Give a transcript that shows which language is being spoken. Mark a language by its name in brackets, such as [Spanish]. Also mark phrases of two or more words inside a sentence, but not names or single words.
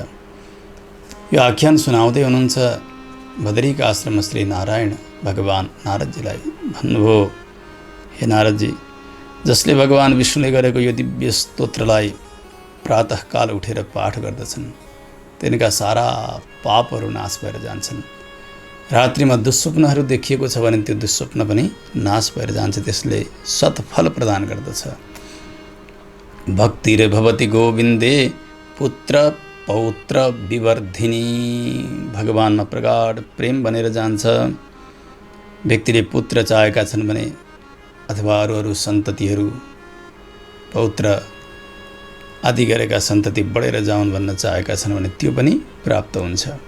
[Nepali] यो आख्यान सुनाउँदै हुनुहुन्छ बदरीका आश्रममा श्री नारायण भगवान नारदजीलाई भन्नुभयो, हे नारदजी, जसले भगवान विष्णुले गरेको यो दिव्य स्तोत्रलाई प्रातःकाल उठेर पाठ गर्दछन्, तिनका सारा पापहरू नाश भएर जान्छन्। रात्रिमा दुःस्वप्नहरू देखिएको छ भने त्यो दुःस्वप्न पनि नाश भएर जान्छ, त्यसले सत्फल प्रदान गर्दछ। [Sanskrit] भक्तिरे भवति गोविन्दे पुत्र पौत्र विवर्धिनी, [Nepali] भगवानमा प्रगाढ प्रेम बनेर जान्छ। व्यक्तिले पुत्र चाहेका छन् भने अथवा अरू सन्ततिहरू, पौत्र आदि गरेका सन्तति बढेर जाउन् भन्न चाहेका छन् भने त्यो पनि प्राप्त हुन्छ।